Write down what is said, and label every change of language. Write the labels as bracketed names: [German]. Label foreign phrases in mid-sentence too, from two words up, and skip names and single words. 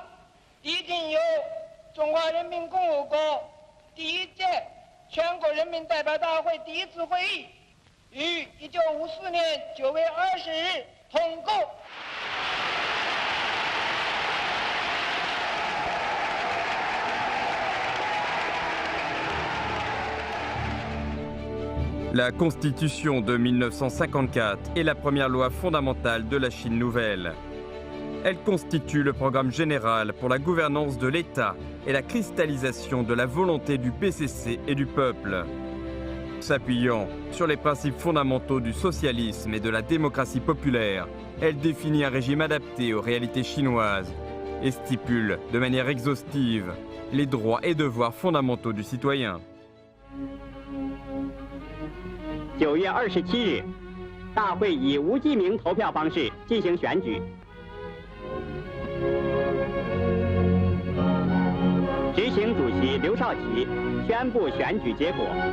[Chinese] 已经由中华人民共和国第一届全国人民代表大会第一次会议于1954年9月20日通过。 [French] La Constitution de 1954 est la première loi fondamentale de la Chine nouvelle. Elle constitue le programme général pour la gouvernance de l'État et la cristallisation de la volonté du PCC et du peuple. S'appuyant sur les principes fondamentaux du socialisme et de la démocratie populaire, elle définit un régime adapté aux réalités chinoises et stipule de manière exhaustive les droits et devoirs fondamentaux du citoyen. [Chinese] 9 月27日，大会以无记名投票方式进行选举。执行主席刘少奇宣布选举结果。